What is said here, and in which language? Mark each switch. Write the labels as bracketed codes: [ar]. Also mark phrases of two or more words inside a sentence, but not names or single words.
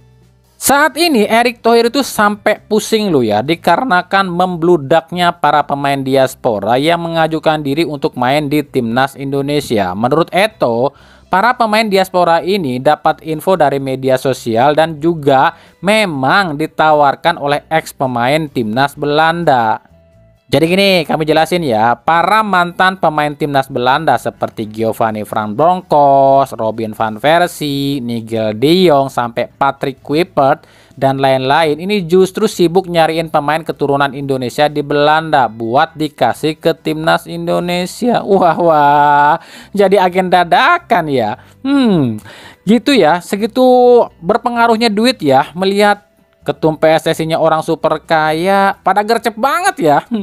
[id] Saat ini Erick Thohir itu sampai pusing loh ya, dikarenakan membludaknya para pemain diaspora yang mengajukan diri untuk main di timnas Indonesia. Menurut Eto, para pemain diaspora ini dapat info dari media sosial dan juga memang ditawarkan oleh ex pemain timnas Belanda. Jadi gini, kami jelasin ya, para mantan pemain timnas Belanda seperti Giovanni Van Bronckhorst, Robin van Persie, Nigel de Jong, sampai Patrick Kluivert, dan lain-lain ini justru sibuk nyariin pemain keturunan Indonesia di Belanda buat dikasih ke timnas Indonesia. Wah, jadi agen dadakan ya. Gitu ya, segitu berpengaruhnya duit ya, melihat ketum PSSI-nya orang super kaya, pada gercep banget ya.